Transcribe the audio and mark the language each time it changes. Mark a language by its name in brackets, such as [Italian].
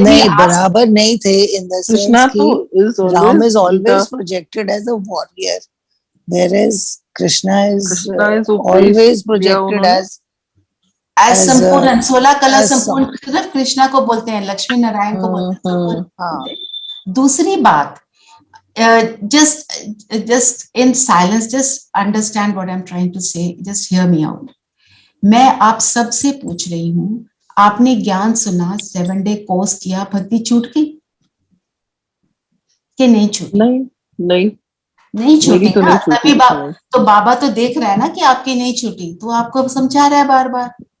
[Hindi] नहीं, बराबर नहीं थे [English] in the sense कि Ram is always projected as a warrior, whereas Krishna is always projected as [Hindi] संपूर्ण। 16 कला संपूर्ण सिर्फ कृष्णा को बोलते हैं, लक्ष्मी नारायण को बोलते हैं। दूसरी बात, [English] just in silence, just understand what I'm trying to say, just hear me out. [Hindi] मैं आप सबसे पूछ रही हूँ, आपने ज्ञान सुना, 7 डे कोर्स किया, भक्ति छूट गई कि नहीं छूटी? नहीं छूटी ना। तभी तो बाबा तो देख रहा है ना कि आपकी नहीं छूटी, तो आपको समझा रहा है बार बार।